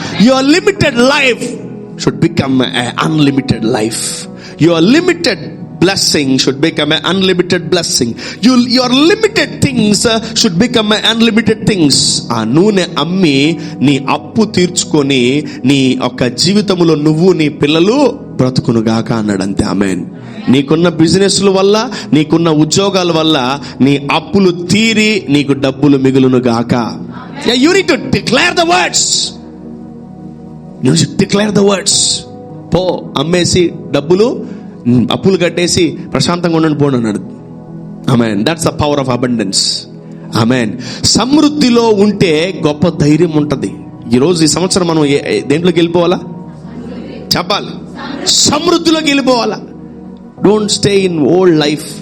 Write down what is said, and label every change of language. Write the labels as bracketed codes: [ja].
[en] Your limited life should become an unlimited life. Your limited blessing should become an unlimited blessing. Your limited things should become an unlimited things. [te] ఆ నూనె అమ్మి నీ అప్పు తీర్చుకొని నీ యొక్క జీవితంలో నువ్వు నీ పిల్లలు బ్రతుకును గాక అన్నాడు. అంతే. ఆమేన్. నీకున్న బిజినెస్ల వల్ల, నీకున్న ఉద్యోగాల వల్ల నీ అప్పులు తీరి నీకు డబ్బులు మిగులును గాక. [en] You need to declare the words. You should declare the words. [te] పో, అమ్మేసి డబ్బులు అప్పులు కట్టేసి ప్రశాంతంగా ఉండని పోను అన్నాడు. ఆమేన్. [en] That's the power of abundance. [te] ఆమేన్. సమృద్ధిలో ఉంటే గొప్ప ధైర్యం ఉంటది. ఈరోజు ఈ సంవత్సరం మనం దేంట్లోకి వెళ్ళిపోవాలా? చెప్పాలి, సమృద్ధిలోకి వెళ్ళిపోవాలా. [en] Don't stay in old life.